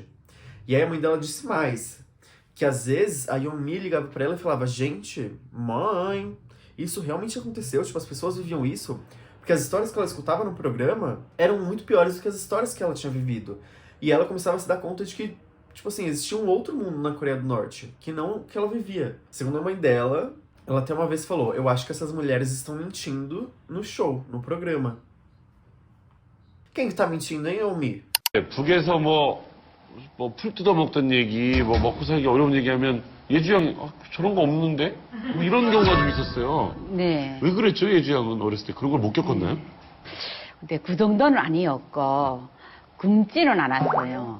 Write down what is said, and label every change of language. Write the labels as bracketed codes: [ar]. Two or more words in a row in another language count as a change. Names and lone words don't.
[pt] E aí a mãe dela disse mais, que às vezes a Yeonmi ligava pra ela e falava, gente, mãe, isso realmente aconteceu, tipo, as pessoas viviam isso, porque as histórias que ela escutava no programa eram muito piores do que as histórias que ela tinha vivido. E ela começava a se dar conta de que, tipo assim, existia um outro mundo na Coreia do Norte, que não que ela vivia. Segundo a mãe dela, ela até uma vez falou, eu acho que essas mulheres estão mentindo no show, no programa. Quem que tá mentindo, hein, Yeonmi? [ko] 북에서 풀 뜯어먹던 얘기, 먹고 살기 어려운 얘기하면 예주 양이 저런 거 없는데? 이런 경우가 좀 있었어요. 네. 왜 그랬죠, 예주 양은 어렸을 때? 그런 걸 못 겪었나요? 근데 그 정도는 아니었고 굶지는 않았어요.